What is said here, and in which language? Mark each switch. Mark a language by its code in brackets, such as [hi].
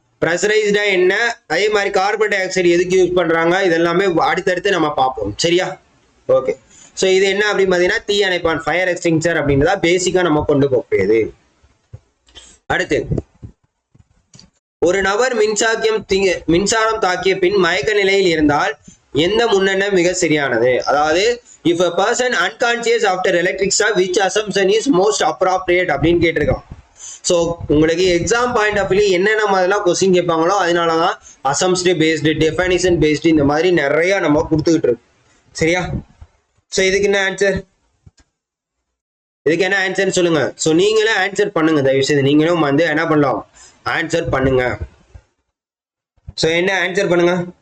[ta] ப்ரெஷரைஸ்டா என்ன, அதே மாதிரி கார்பன் டை ஆக்சைடு எதுக்கு யூஸ் பண்றாங்க, இதெல்லாமே அடுத்தடுத்து நம்ம பார்ப்போம். சரியா? ஓகே. ஸோ இது என்ன அப்படின்னு பார்த்தீங்கன்னா தீ அணைப்பான், ஃபயர் எக்ஸ்டிங்ஷர் அப்படின்றதா பேசிக்கா நம்ம கொண்டு போகிறது. அடுத்து ஒரு நபர் மின்சாரம் தாக்கிய பின் மயக்க நிலையில் இருந்தால் எந்த முன்னெண்ணம் மிக சரியானது? அதாவது [en] if a person unconscious after electric shock, which assumption is most appropriate [ta] அப்படின்னு கேட்டிருக்கோம். ஸோ உங்களுக்கு [en] exam point of view [ta] என்னென்ன மாதிரிலாம் கொஸ்டின் கேட்பாங்களோ அதனாலதான் அசம்ஷன் பேஸ்டு, டெஃபனிஷன் பேஸ்டு இந்த மாதிரி நிறைய நம்ம கொடுத்துக்கிட்டு இருக்கோம். சரியா? ஸோ இதுக்கு என்ன ஆன்சர்? இதுக்கு என்ன ஆன்சர் சொல்லுங்க. ஸோ நீங்களே ஆன்சர் பண்ணுங்க, தயவு செய்து நீங்களும் வந்து என்ன பண்ணலாம், ஆன்சர் பண்ணுங்க. ஸோ என்ன ஆன்சர் பண்ணுங்க?